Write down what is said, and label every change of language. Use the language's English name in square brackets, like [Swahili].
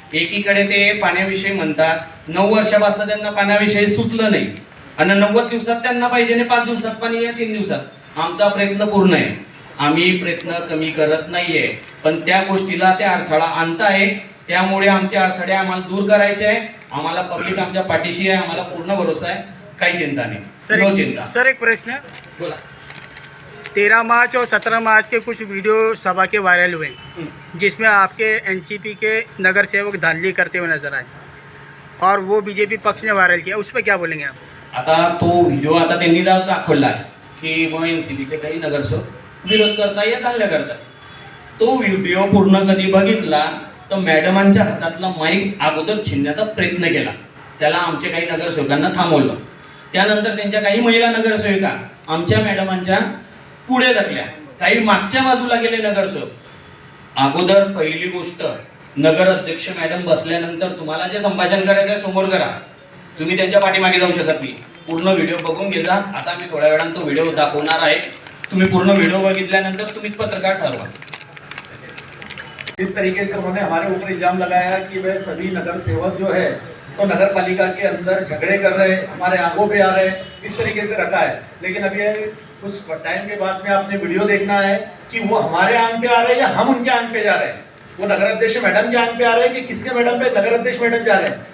[Marathi] एकीकडे ते पाण्याविषयी म्हणतात, 9 वर्षापासून त्यांना पाण्याविषयी सुचलं नाही आणि 90 दिवसात त्यांना पाहिजे आणि 5 दिवसात पाणी या 3 दिवसात। आमचा प्रयत्न पूर्ण आहे, आम्ही प्रयत्न कमी करत नाहीये, पण त्या गोष्टीला ते अडथळा आणत आहे। त्यामुळे आमचे अडथळे आम्हाला दूर करायचे आहे। आम्हाला पब्लिक आमच्या पाठीशी आहे, आम्हाला पूर्ण भरोसा आहे, काही चिंता नहीं, नो चिंता। सर एक प्रश्न, बोला। [Hindi] 13 मार्च और 17 मार्च के कुछ वीडियो सभा के वायरल हुए जिसमें आपके एनसीपी के नगर सेवक धांधली करते हुए नजर आए और वो बीजेपी पक्ष ने वायरल किया, उस पर क्या बोलेंगे आप? [Marathi] आता तो व्हिडिओ आता त्यांनी दाखवला आहे की मग एनसीपीचे काही नगरसेवक विरोध करताय या दांगल्या करताय। तो व्हिडिओ पूर्ण कधी बघितला तर मॅडमांच्या हातातला माईक अगोदर छीनण्याचा प्रयत्न केला, त्याला आमच्या काही नगरसेवकांना थांबवलं। त्यानंतर त्यांच्या काही महिला नगरसेविका आमच्या मॅडमांच्या पुढे ढकल्या, काही मागच्या बाजूला गेले नगरसेवक। अगोदर पहिली गोष्ट, नगर अध्यक्ष मॅडम बसल्यानंतर तुम्हाला जे संभाषण करायचं आहे समोर करा, तुम्ही त्यांच्या पाठीमागे जाऊ शकत नाही। पूर्ण व्हिडिओ बघून घे जा। आता मी थोड्या वेळानं तो व्हिडिओ दाखवणार आहे, तुम्ही पूर्ण व्हिडिओ बघितल्यानंतर तुम्हीच पत्रकार ठरवा। [Hindi] इस तरीके से उन्होंने हमारे ऊपर इल्जाम लगाया कि वह सभी नगर सेवक जो है तो नगर पालिका के अंदर झगड़े कर रहे, हमारे आंखों पे आ रहे, इस तरीके से रखा है। लेकिन अब ये कुछ टाइम के बाद में आपने वीडियो देखना है कि वो हमारे आंख पे आ रहे हैं या हम उनके आंख पे जा रहे हैं, वो नगर अध्यक्ष मैडम के आंख पे आ रहे हैं कि किसके मैडम पे नगर अध्यक्ष मैडम जा रहे हैं।